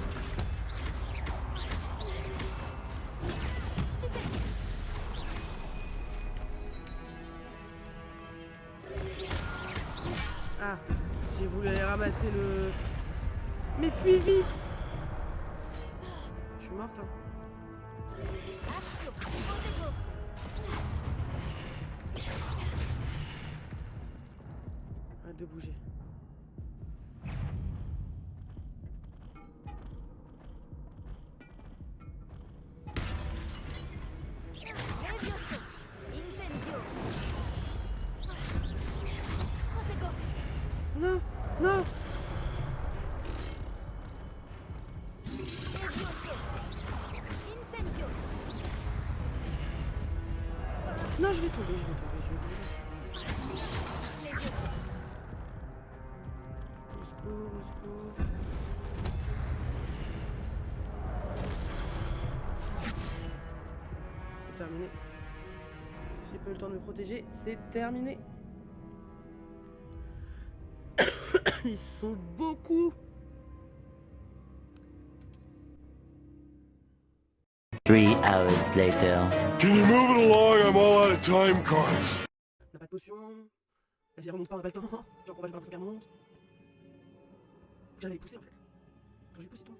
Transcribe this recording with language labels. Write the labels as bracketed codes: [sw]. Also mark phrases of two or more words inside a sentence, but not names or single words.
[fr] Ah, j'ai voulu aller ramasser le... Mais fuis vite! Je suis morte, hein. Action. Protego. Arrête de bouger. Levioso. Incendio. Protego. Non! Non! Levioso. Incendio. Non, je vais tomber. Levioso. Au secours, au secours. C'est terminé. J'ai pas eu le temps de me protéger, c'est terminé. Ils sont beaucoup. [en] 3 hours later. Can you move it along? I'm all out of time cards. [fr] On n'a pas de potion. La vie remonte pas, on n'a pas le temps. Puis en combat, j'ai pas l'impression qu'elle remonte. J'allais les pousser en fait. Quand je les pousse, ils tombent.